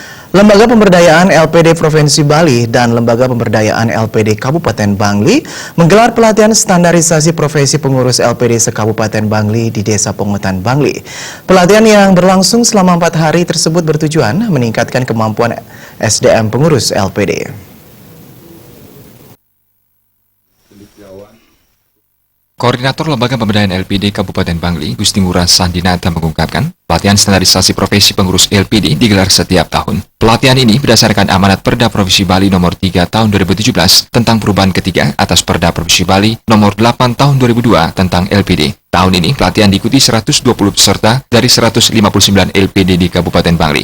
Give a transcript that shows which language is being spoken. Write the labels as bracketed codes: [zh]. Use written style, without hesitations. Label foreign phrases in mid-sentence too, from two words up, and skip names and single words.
[id] Lembaga Pemberdayaan LPD Provinsi Bali dan Lembaga Pemberdayaan LPD Kabupaten Bangli menggelar pelatihan standarisasi profesi pengurus LPD se-Kabupaten Bangli di Desa Pongotan, Bangli. Pelatihan yang berlangsung selama 4 hari tersebut bertujuan meningkatkan kemampuan SDM pengurus LPD. Koordinator Lembaga Pemberdayaan LPD Kabupaten Bangli, Gusti Ngurah Sandinata mengungkapkan, pelatihan standarisasi profesi pengurus LPD digelar setiap tahun. Pelatihan ini berdasarkan amanat Perda Provinsi Bali nomor 3 tahun 2017 tentang perubahan ketiga atas Perda Provinsi Bali nomor 8 tahun 2002 tentang LPD. Tahun ini pelatihan diikuti 120 peserta dari 159 LPD di Kabupaten Bangli.